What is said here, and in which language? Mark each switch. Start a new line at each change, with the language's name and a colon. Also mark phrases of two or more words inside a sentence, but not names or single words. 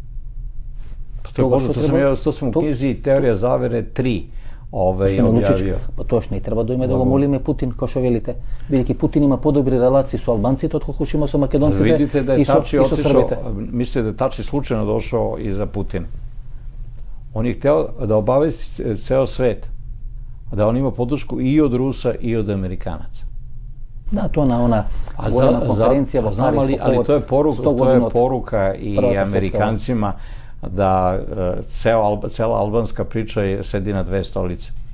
Serbian: Тоа сам у книзи Теорија завере 3 објавио.
Macedonian: Па точно, и треба да го молиме Путин, како што велите. Бидејќи Путин има подобри релации со албанците отколку што има со македонците.
Serbian: Видите да е Тачи отишao, мислите да е Тачи случајно дошao и за Путин. Он je hteo da obavesti ceo svet, da on ima podršku i od Rusa i od Amerikanaca.
Macedonian: Да, то на она голема конференција у Парису.
Serbian: Ali to je poruka i Amerikancima da cela albanska priča sedi na 2 stolice.